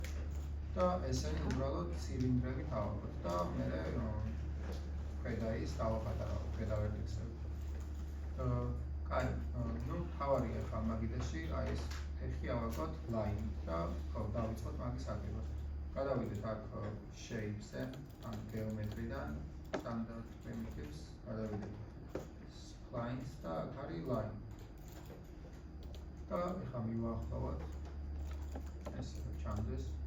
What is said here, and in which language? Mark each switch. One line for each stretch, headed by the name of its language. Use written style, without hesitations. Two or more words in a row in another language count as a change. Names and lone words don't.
Georgian: და ესენი უბრალოდ ცილინდრებით ავაგოთ და მე ქვედა ის დავაპატარავ, ქვედა ვერტექსები. კაი, ну, თავარი ახლა მაგიდაში, აი ეს ფეხი ავაგოთ line და ხო, დავიწყოთ მაგის აგება. გადავიდეთ აქ shape-ზე, ან geometry-დან,
English: standard primitives,
Georgian: გადავიდეთ splines და აქ არის line. და ეხლა მივაახლოვოთ ესე ჩანდეს.